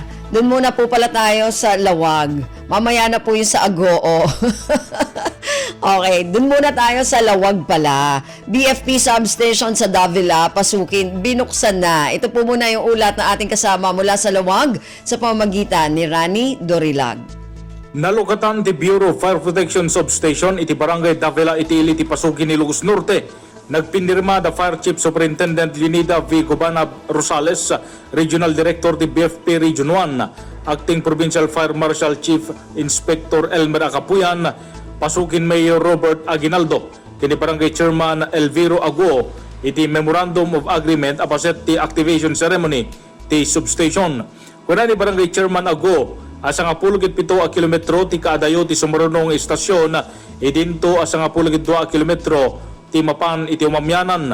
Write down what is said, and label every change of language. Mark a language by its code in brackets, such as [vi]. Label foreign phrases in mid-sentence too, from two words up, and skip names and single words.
[tl] Doon muna po pala tayo sa Lawag. Mamaya na po yung sa Agoo. Okay, doon muna tayo sa Lawag pala. BFP substation sa Davila, Pasukin, binuksan na. Ito po muna yung ulat na ating kasama mula sa Lawag sa pamamagitan ni Rani Dorilag. [ilo] Nalukatan ti Bureau of Fire Protection Substation iti Barangay Davila iti ili ti Pasukin ni Lugos Norte. Nagpinirma the Fire Chief Superintendent Linida V. Cubana Rosales, Regional Director ti BFP Region 1, Acting Provincial Fire Marshal Chief Inspector Elmer Acapuyan, Pasukin Mayor Robert Aguinaldo, kini Barangay Chairman Elviro Aguo, iti Memorandum of Agreement apaset ti [en] activation ceremony [ilo] ti substation. Kuna ni Barangay Chairman Aguo, asa nga 17 kilometro ti kaadayo ti sumarunong istasyon, idinto asa nga 12 kilometro ti mapan iti umamyanan.